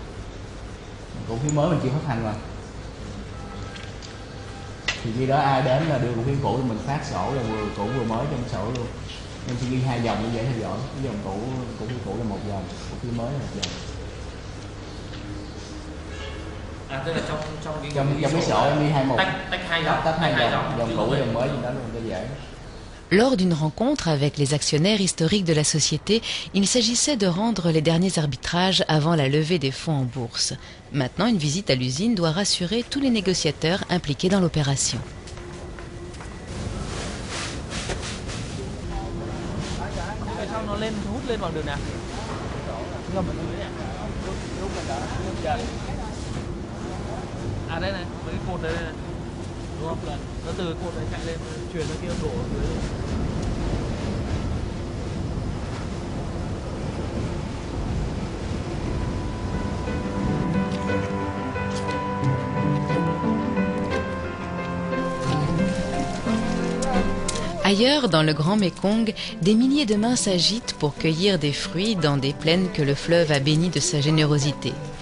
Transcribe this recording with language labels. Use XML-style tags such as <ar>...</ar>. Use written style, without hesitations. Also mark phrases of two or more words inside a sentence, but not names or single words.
<vi>Cổ phiếu mới mình chưa phát hành mà. Thì khi đó ai đến là đưa cổ phiếu cũ thì mình phát sổ là vừa cũ vừa mới trong sổ luôn. Em chỉ ghi 2 dòng như vậy theo dõi. Cái dòng cổ phiếu cũ là 1 dòng, cổ phiếu mới là 1 dòng. tức là trong cái sổ em đi 21 tách hai dòng, tách 2 dòng cũ dòng mới gì đó luôn cho dễ.</vi> <fr>Lors d'une rencontre avec les actionnaires historiques de la société, il s'agissait de rendre les derniers arbitrages avant la levée des fonds en bourse. Maintenant, une visite à l'usine doit rassurer tous les négociateurs impliqués dans l'opération.</fr> <vi>À đây này, với cái cột đấy này, đúng không? Nó từ cột đấy chạy lên, chuyển ra kia đổ ở dưới.</vi> <fr>Ailleurs, dans le Grand Mékong, des milliers de mains s'agitent pour cueillir des fruits dans des plaines que le fleuve a bénies de sa générosité.</fr>